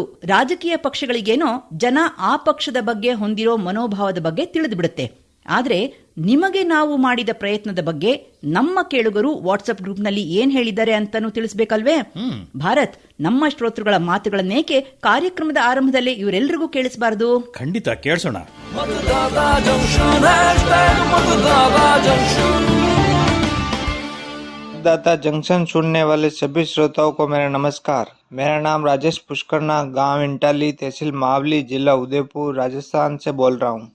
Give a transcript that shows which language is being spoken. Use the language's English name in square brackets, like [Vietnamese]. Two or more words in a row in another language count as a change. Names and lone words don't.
[Kannada] ರಾಜಕೀಯ ಪಕ್ಷಗಳಿಗೇನೋ ಜನ ಆ ಪಕ್ಷದ ಬಗ್ಗೆ ಹೊಂದಿರೋ ಮನೋಭಾವದ ಬಗ್ಗೆ ತಿಳಿದು ಬಿಡುತ್ತೆ. ಆದ್ರೆ ನಿಮಗೆ ನಾವು ಮಾಡಿದ ಪ್ರಯತ್ನದ ಬಗ್ಗೆ ನಮ್ಮ ಕೇಳುಗರು ವಾಟ್ಸ್ಆಪ್ ಗ್ರೂಪ್ನಲ್ಲಿ ಏನ್ ಹೇಳಿದ್ದಾರೆ ಅಂತಾನೂ ತಿಳಿಸಬೇಕಲ್ವೇ? ಭಾರತ್, ನಮ್ಮ ಶ್ರೋತೃಗಳ ಮಾತುಗಳನ್ನೇಕೆ ಕಾರ್ಯಕ್ರಮದ ಆರಂಭದಲ್ಲೇ ಇವರೆಲ್ಲರಿಗೂ ಕೇಳಿಸಬಾರದು? ಖಂಡಿತ ಕೇಳಿಸೋಣ. [Hindi] मतदाता जंक्शन सुनने वाले सभी श्रोताओं को मेरा नमस्कार। मेरा नाम राजेश पुष्करना, गांव इंटाली, तहसील मावली, जिला उदयपुर, राजस्थान से बोल रहा हूं।